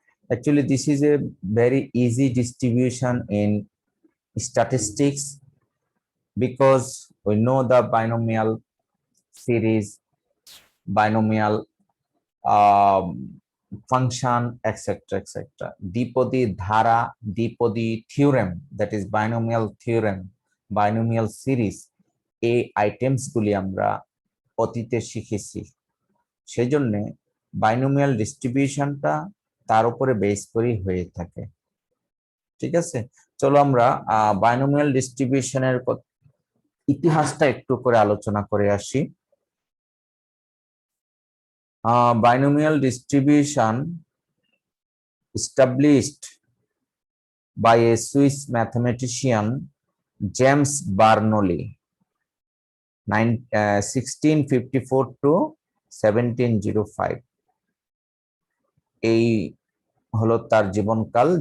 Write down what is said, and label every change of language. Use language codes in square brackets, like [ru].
[en] Actually, this is a very easy distribution in statistics because we know the binomial series, binomial function, etc. [bn] Dipodi dhara, [en] Dipodi theorem, that is binomial theorem, binomial series, [bn] এই items গুলি আমরা অতীতে শিখেছি। সেজন্য binomial ডিস্ট্রিবিউশনটা তার উপরে base করেই হয়ে থাকে। ঠিক আছে, চলো আমরা বাইনোমিয়াল ডিস্ট্রিবিউশনের ইতিহাসটা একটু করে আলোচনা করে আসি। [en] Binomial distribution established by a Swiss mathematician James Bernoulli 1654 to 1705 [bn] এই হলো তার জীবনকাল।